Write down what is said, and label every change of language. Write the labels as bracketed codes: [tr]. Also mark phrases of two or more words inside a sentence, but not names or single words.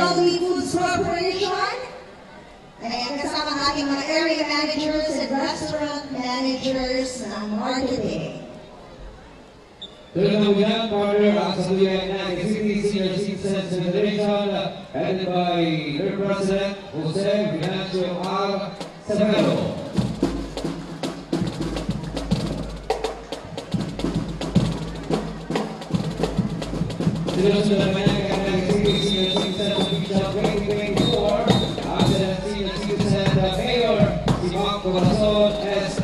[tl] Jollibee Foods Corporation. Ayan, kasama ang ating mga [en] area managers and restaurant managers [tl] ng marketing. Sunod na yan, partner, ang Saluyang Naga City Senior Citizens Federation, [en] headed by their President, Jose Venancio R. Severo. [tl] Sunod naman ang Naga City [en] Senior Citizens Official [tl] 2024, ang [en] Senior Citizen Mayor, [tl] si Mang Corazon S.